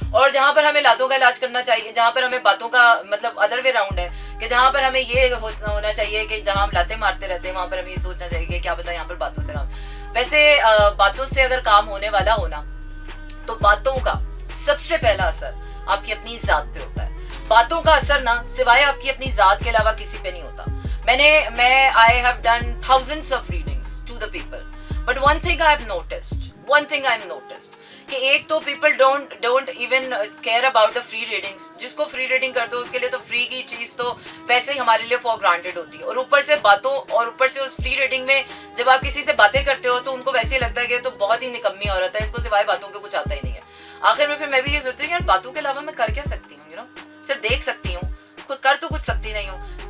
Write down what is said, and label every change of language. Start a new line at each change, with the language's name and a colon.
Hindi: और जहां पर हमें लातों का इलाज करना चाहिए, जहां पर हमें बातों का मतलब
English: other way round
Hindi: है कि जहां पर हमें ये होना चाहिए कि जहां हम लाते मारते रहते हैं, वहां पर हमें ये सोचना चाहिए कि क्या पता यहाँ पर बातों से काम. वैसे बातों से अगर काम होने वाला होना तो बातों का सबसे पहला असर आपकी अपनी जात पे होता है. बातों का असर ना सिवाय आपकी अपनी जात के अलावा किसी पे नहीं होता.
English: I have done thousands of readings to the people, but one thing I have noticed
Hindi: कि एक तो
English: people don't even care about the free readings.
Hindi: जिसको free reading कर दो उसके लिए तो free की चीज तो वैसे ही हमारे लिए for granted होती है, और ऊपर से बातों और ऊपर से उस free reading में जब आप किसी से बातें करते हो तो उनको वैसे ही लगता है कि तो बहुत ही निकम्मी औरत है, इसको सिवाय बातों के कुछ आता ही नहीं है. आखिर में फिर मैं भी ये सोचती हूँ यार बातों के अलावा मैं कर क्या सकती हूँ, सिर्फ देख सकती हूँ, कर तो कुछ सकती नहीं हूँ.